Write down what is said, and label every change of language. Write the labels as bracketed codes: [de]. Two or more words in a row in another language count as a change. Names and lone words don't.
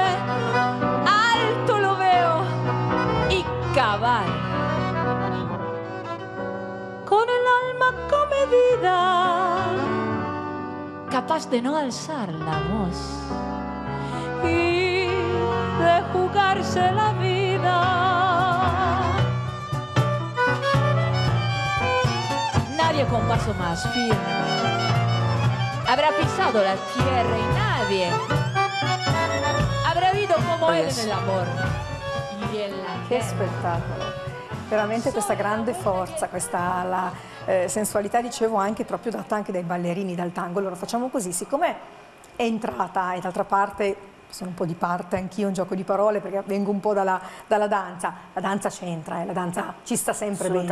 [es] Alto lo veo y cabal, con el alma comedida, capaz de no alzar la voz y de jugarse la vida. Nadie con paso más firme habrá pisado la tierra y nadie habrá vivido como él en el amor y en la [it] Che [es] guerra. [it] spettacolo! Veramente questa grande forza, questa sensualità, dicevo, anche proprio data anche dai ballerini, dal tango. Allora facciamo così, siccome è entrata, e d'altra parte sono un po' di parte anch'io, un gioco di parole, perché vengo un po' dalla danza, la danza c'entra, la danza ci sta sempre bene.